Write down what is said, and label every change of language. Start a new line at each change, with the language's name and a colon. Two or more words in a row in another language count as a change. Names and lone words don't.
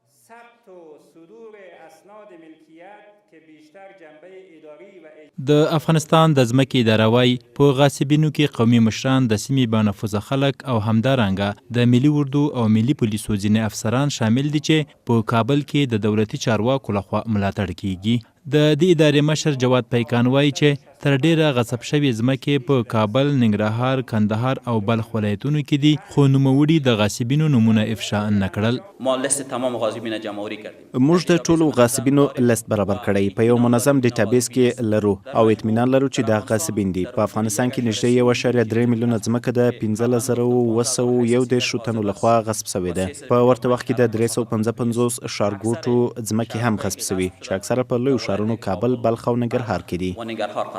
Persian: ثبت و صدور اسناد ملکیت که بیشتر جنبه اداری و
Pashto: د افغانستان د ځمکې اداره وایي په غاصبینو کې قومي مشران د سیمې بانفوذه خلک او همدارنګه د ملي اردو او ملي پولیسو ځینې افسران شامل دي چې په کابل کې د دولتي چارواکو لخوا ملاتړ کیږي. د دې ادارې مشر جواد پیکان وایي چې تر ډیره غصب شوې ځمکې په کابل، ننګرهار، کندهار او بلخ ولایتونو کې دي، خو نوموړي د غاصبینو نومونه افشا نه کړل.
Persian: ما لیست تمام غاصبین جمهوری کردیم.
Pashto: موږ د ټولو غاصبینو لیست برابر کړی، په یو منظم ډیټابیس کې لرو او اطمینان لرو چې دا غاصبین دي. په افغانستان کې نږدې 1.3 میلیونه ځمکه د 15,911 تنو لخوا غصب شوې ده. په ورته وخت کې د 355 ښارګوټو ځمکې هم غصب شوي چې اکثره په لویو ښارونو کابل، بلخ او ننګرهار کې دي.